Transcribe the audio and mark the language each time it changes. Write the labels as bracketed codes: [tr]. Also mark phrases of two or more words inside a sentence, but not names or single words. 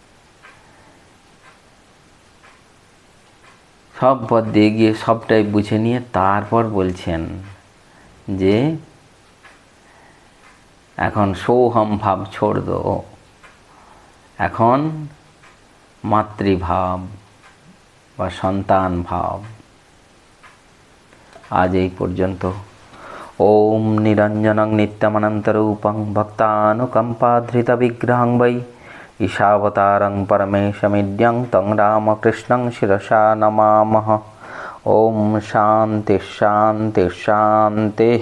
[bn] সব পথ দিয়ে গিয়ে সবটাই বুঝে নিয়ে তারপর বলছেন যে এখন সোহম ভাব [hi] छोड़ दो, [bn] এখন মাতৃভাব বা সন্তান ভাব। আজ এই পর্যন্ত। [sa] ওম নিরঞ্জনং নিত্যমনন্তরূপং ভক্তানুকম্পাধৃতবিগ্রহং বৈ ঈশাবতারং পরমেশমিদ্যং তং রামকৃষ্ণং শিরসা নমামঃ। ওম শান্তি শান্তি শান্তিঃ।